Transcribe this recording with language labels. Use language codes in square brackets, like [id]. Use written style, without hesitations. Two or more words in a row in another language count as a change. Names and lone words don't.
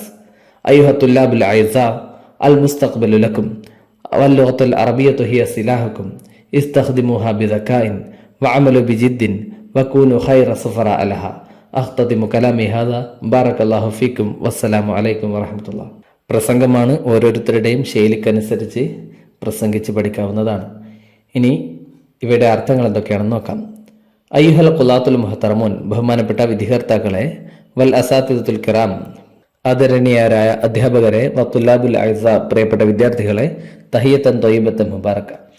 [ar] أيها الطلاب الأعزاء، المستقبل لكم، واللغة العربية هي سلاحكم. استخدموها بذكاء وعملوا بجد وكونوا خير سفراء لها. أختتم كلامي هذا. بارك الله فيكم والسلام عليكم ورحمة الله. [ml] പ്രസംഗമാണ് ഓരോരുത്തരുടെയും ശൈലിക്കനുസരിച്ച് പ്രസംഗിച്ച് പഠിക്കാവുന്നതാണ്. ഇനി ഇവയുടെ അർത്ഥങ്ങൾ എന്തൊക്കെയാണെന്ന് നോക്കാം. [ar] أيها الخلاة المحترمون, [ml] ബഹുമാനപ്പെട്ട വിദ്യാർത്ഥികളെ, [ar] والأساتذة الكرام, [ml] ആദരണീയരായ അധ്യാപകരെ, [ar] والطلاب الأعزاء, [ml] പ്രിയപ്പെട്ട വിദ്യാർത്ഥികളെ, [ar] تحية طيبة مباركة.